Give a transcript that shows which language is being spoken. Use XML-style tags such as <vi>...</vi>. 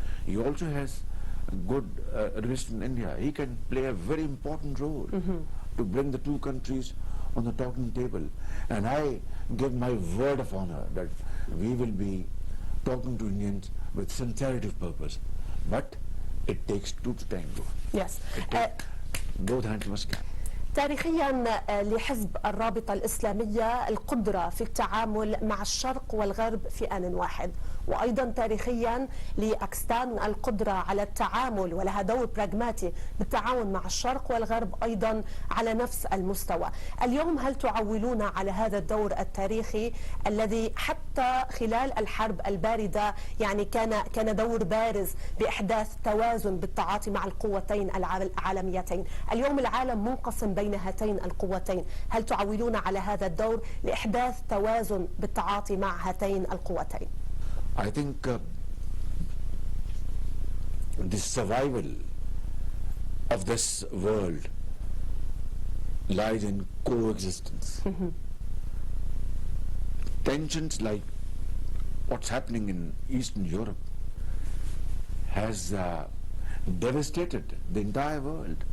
<en>He also has a good relation in India. He can play a very important role to bring the two countries on the talking table. And I give my word of honor that we will be talking to Indians with sincerity of purpose. But it takes two to tango. Yes. Both hands must count.</en> <ar>تاريخيا لحزب الرابطة الإسلامية القدرة في التعامل مع الشرق والغرب في آن واحد، وأيضا تاريخيا لباكستان القدرة على التعامل ولها دور براغماتي بالتعاون مع الشرق والغرب أيضا على نفس المستوى. اليوم هل تعولون على هذا الدور التاريخي الذي حتى خلال الحرب الباردة يعني كان دور بارز بإحداث توازن بالتعاطي مع القوتين العالميتين؟ اليوم العالم منقسم بين هاتين القوتين، هل تعولون على هذا الدور لإحداث توازن بالتعاطي مع هاتين القوتين؟</ar> <en>I think the survival of this world lies in coexistence. Tensions like what's happening in Eastern Europe has devastated the entire world.</en>